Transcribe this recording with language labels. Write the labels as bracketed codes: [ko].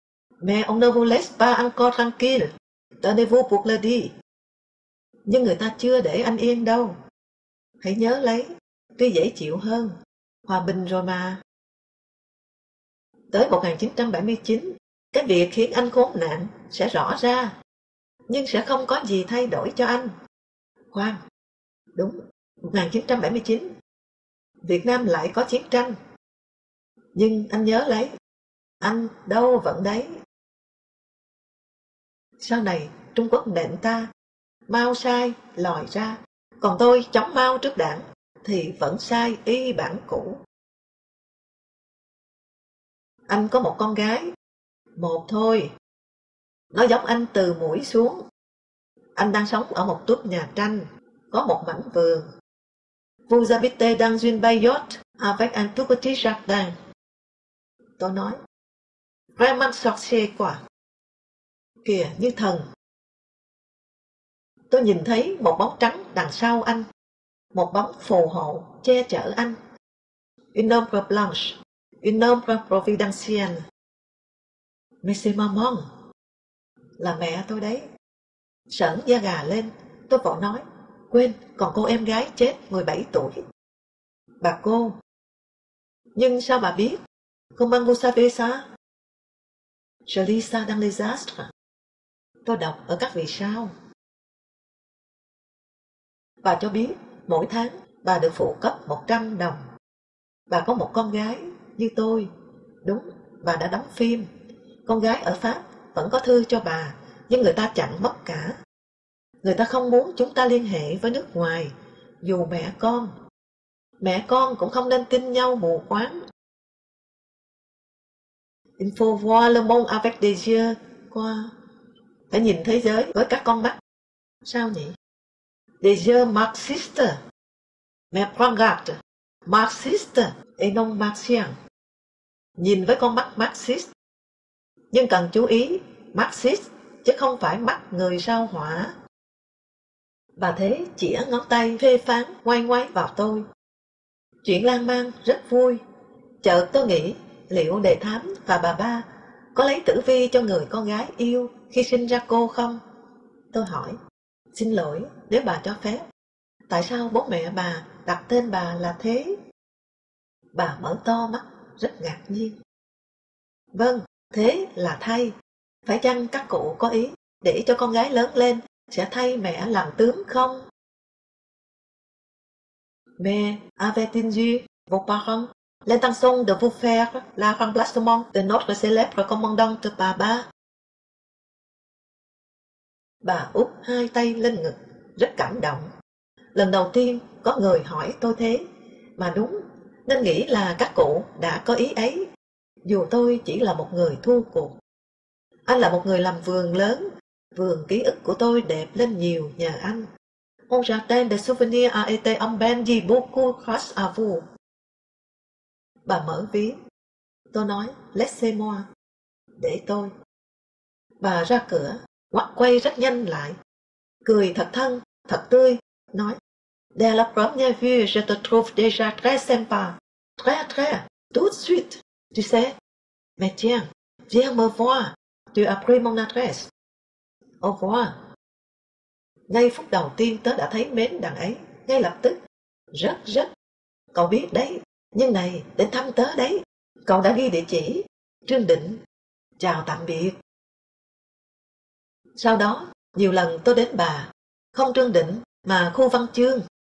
[fr] Mais on ne vous laisse pas encore tranquille. Tenez-vous pour le dit. [vi] Nhưng người ta chưa để anh yên đâu. Hãy nhớ lấy, tuy dễ chịu hơn, hòa bình rồi mà. Tới 1979, cái việc khiến anh khốn nạn sẽ rõ ra, nhưng sẽ không có gì thay đổi cho anh. Khoan, đúng, 1979, Việt Nam lại có chiến tranh. Nhưng anh nhớ lấy, anh đâu vẫn đấy. Sau này, Trung Quốc nện ta, Mao sai, lòi ra. Còn tôi chống Mao trước đảng, thì vẫn sai y bản cũ. Anh có một con gái, một thôi. Nó giống anh từ mũi xuống. Anh đang sống ở một túp nhà tranh, có một mảnh vườn. [fr] Vous habitez dans une bay yacht avec un tout petit jardin. [vi] Tôi nói, [fr] vraiment sorcier [vi] quá. Kìa như thần. Tôi nhìn thấy một bóng trắng đằng sau anh, một bóng phù hộ che chở anh. [fr] Une ombre blanche, une ombre providentielle. Mais c'est maman. [vi] Là mẹ tôi đấy. Sởn da gà lên, tôi vội nói, quên, còn cô em gái chết 17 tuổi. Bà cô. Nhưng sao bà biết? [fr] Comment vous savez ça? Je lis ça dans les astres. [vi] Tôi đọc ở các vì sao. Bà cho biết, mỗi tháng bà được phụ cấp 100 đồng. Bà có một con gái như tôi. Đúng, bà đã đóng phim. Con gái ở Pháp vẫn có thư cho bà, nhưng người ta chặn mất cả. Người ta không muốn chúng ta liên hệ với nước ngoài, dù mẹ con. Mẹ con cũng không nên tin nhau mù quáng. [fr] Il faut voir le monde avec des yeux quoi? [vi] Phải nhìn thế giới với các con mắt. Sao nhỉ? [fr] Des yeux marxistes. Mais prends garde. Marxiste et non marxien. [vi] Nhìn với con mắt Marxist. Nhưng cần chú ý, Marxist chứ không phải mắt người sao hỏa. Và thế chỉa ngón tay phê phán ngoay ngoáy vào tôi. Chuyện lan man rất vui. Chợt tôi nghĩ, liệu đề thám và bà ba có lấy tử vi cho người con gái yêu khi sinh ra cô không? Tôi hỏi, xin lỗi nếu bà cho phép, tại sao bố mẹ bà đặt tên bà là thế? Bà mở to mắt, rất ngạc nhiên. Vâng, thế là thay. Phải chăng các cụ có ý để cho con gái lớn lên sẽ thay mẹ làm tướng không? [fr] Mais avait-il vos parents? L'intention de vous faire la remplacement de notre célèbre commandante Baba. [vi] Bà úp hai tay lên ngực, rất cảm động. Lần đầu tiên có người hỏi tôi thế, mà đúng, nên nghĩ là các cụ đã có ý ấy, dù tôi chỉ là một người thua cuộc. Anh là một người làm vườn lớn, vườn ký ức của tôi đẹp lên nhiều nhờ anh. [fr] Mon jardin de souvenirs a été embelli beaucoup grâce à vous. [vi] Bà mở ví. Tôi nói, [fr] laissez-moi. [vi] Để tôi. Bà ra cửa, ngoắt quay rất nhanh lại. Cười thật thân, thật tươi. Nói, [fr] de la première vue, je te trouve déjà très sympa. Très, très, tout de suite. Tu sais, mais tiens, viens me voir. Tu as pris mon adresse. Au revoir. [vi] Ngay phút đầu tiên tớ đã thấy mến đằng ấy, ngay lập tức. Rất, rất. Cậu biết đấy, nhưng này, đến thăm tớ đấy. Cậu đã ghi địa chỉ. Trương Định. Chào tạm biệt. Sau đó, nhiều lần tôi đến bà. Không Trương Định, mà khu văn chương.